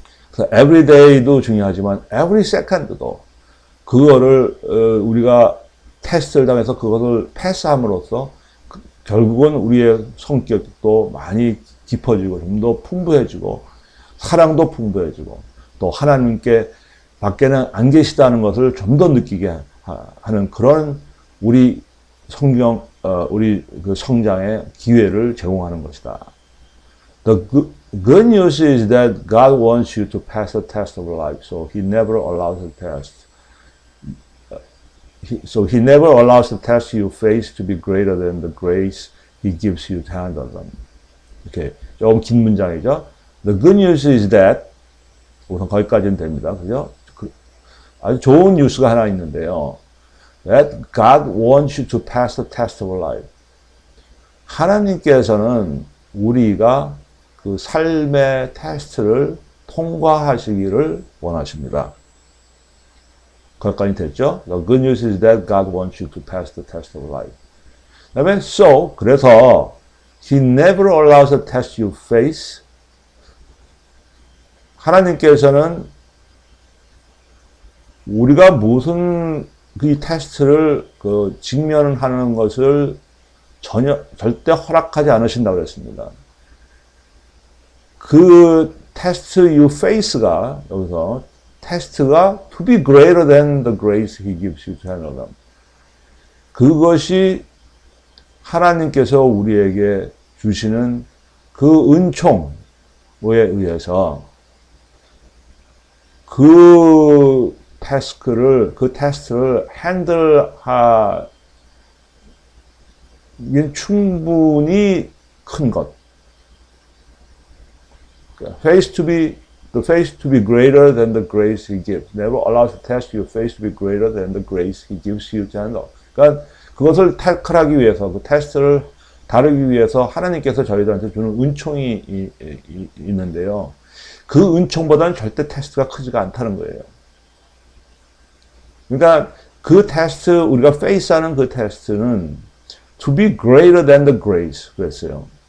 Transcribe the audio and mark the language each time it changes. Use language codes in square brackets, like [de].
[ko] 그래서 [en] every day [ko] 도 중요하지만 [en] every second [ko] 도 그거를 우리가 테스트를 당해서 그것을 패스함으로써 결국은 우리의 성격도 많이 깊어지고 좀 더 풍부해지고 사랑도 풍부해지고 또 하나님께 밖에는 안 계시다는 것을 좀 더 느끼게 하는 그런 우리 우리 그 성장의 기회를 제공하는 것이다. The [en] good news is that God wants you to pass the test of life, so He never allows the test. So He never allows the test you face to be greater than the grace He gives you to handle them. [ko] 이렇게 조금 긴 문장이죠. [en] The good news is that [ko] 우선 거기까지는 됩니다. 그죠? 아주 좋은 뉴스가 하나 있는데요. [en] That God wants you to pass the test of life. [ko] 하나님께서는 우리가 그 삶의 테스트를 통과하시기를 원하십니다. 거기까지 됐죠? [en] The good news is that God wants you to pass the test of life. [ko] 그다음에 그래서 [en] He never allows the test you face. [ko] 하나님께서는 우리가 무슨 이 테스트를 직면하는 것을 절대 허락하지 않으신다고 그랬습니다. 그 테스트 [en] you face가 [ko] 여기서 테스트가 [en] to be greater than the grace He gives you to handle them. [ko] 그것이 하나님께서 우리에게 주시는 그 은총에 의해서 그 테스트를 핸들하기엔 충분히 큰 것. [en] The face to be greater than the grace He gives. Never allows the test your face to be greater than the grace He gives you to handle. [ko] 그러니까 그것을 태클하기 위해서, 그 테스트를 다루기 위해서 하나님께서 저희들한테 주는 은총이 있는데요. 그 은총보다는 절대 테스트가 크지가 않다는 거예요. 그러니까 그 테스트, 우리가 페이스하는 그 테스트는 [en] to be greater than the grace [ko] 그랬어요.